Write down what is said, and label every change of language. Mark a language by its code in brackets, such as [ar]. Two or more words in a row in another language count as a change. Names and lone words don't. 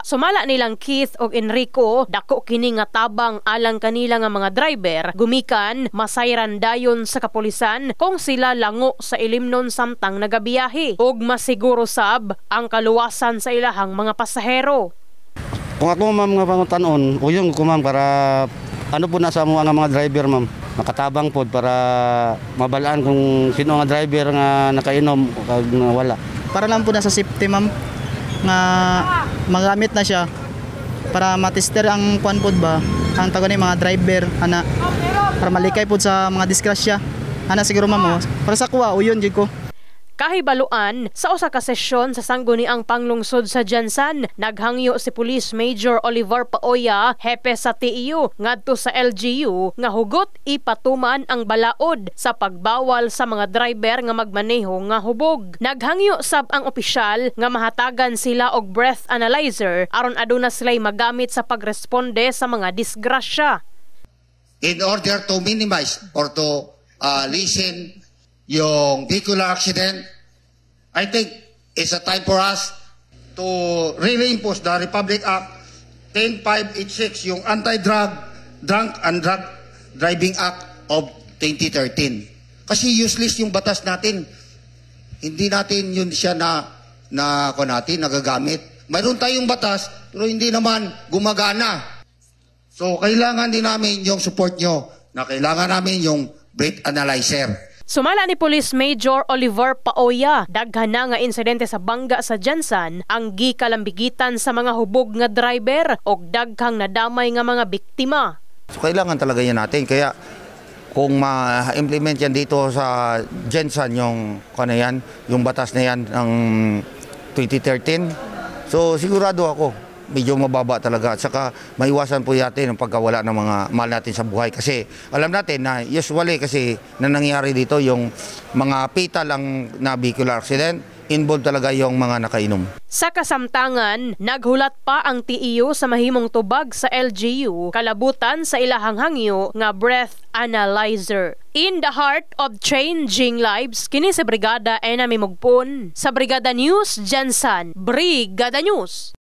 [ceb] Sumala nilang Keith og Enrico, dako kini nga tabang alang kanila nga mga driver gumikan masayran dayon sa kapulisan kung sila lango sa ilimnon samtang nagabiyahe ug masiguro sab ang kaluwasan sa ilahang mga pasahero. Kung ako ma'am nga pangutanon, uyong ko ma'am para ano po na sa mga driver ma'am. Makatabang po para mabalaan kung sino nga driver nga nakainom o wala. Para lang po na sa safety ma'am nga magamit na siya para matester ang kuan pod ba ang tago ni mga driver ana para malikay pod sa mga disgrasya. Ana siguro ma'am para sa kuha uyon jud ko. Kahibaluan, sa usa ka sesyon sa sangguniang panglungsod sa Gensan, naghangyo si Police Major Oliver Paoya, hepe sa TEU, ngadto sa LGU, nga hugot ipatuman ang balaod sa pagbawal sa mga driver nga magmaneho nga hubog. Naghangyo sab ang opisyal nga mahatagan sila og [en] breath analyzer [ceb] aron aduna sila'y magamit sa pagresponde sa mga disgrasya. [en] In order to minimize or to lessen yung vehicular accident, I think it's a time for us to really impose the Republic Act 10586, yung Anti-Drunk and Drug Driving Act of 2013. [tl] Kasi useless yung batas natin. Hindi natin yun siya nagagamit. Mayroon tayong batas, pero hindi naman gumagana. So, kailangan din namin yung support nyo na kailangan namin yung [en] breath analyzer. [ceb] Sumala ni Police Major Oliver Paoya, daghan na nga insidente sa bangga sa Gensan ang gikalambigitan sa mga hubog nga driver og daghang nadamay nga mga biktima. [tl] So kailangan talaga yan natin, kaya kung ma-implement yan dito sa Gensan yung batas na yan ng 2013, so sigurado ako medyo mababa talaga at saka maiwasan po natin ang pagkawala ng mga mahal natin sa buhay kasi alam natin na usually kasi na nangyayari dito yung mga fatal ang na [en] vehicular accident, [tl] involved talaga yung mga nakainom. [ceb] Sa kasamtangan, naghulat pa ang TEU sa mahimong tubag sa LGU kalabutan sa ilahang hangyo nga [en] breath analyzer. In the heart of changing lives, [ceb] kini sa Brigada Enami Mugpon. Sa Brigada News, Gensan. Brigada News.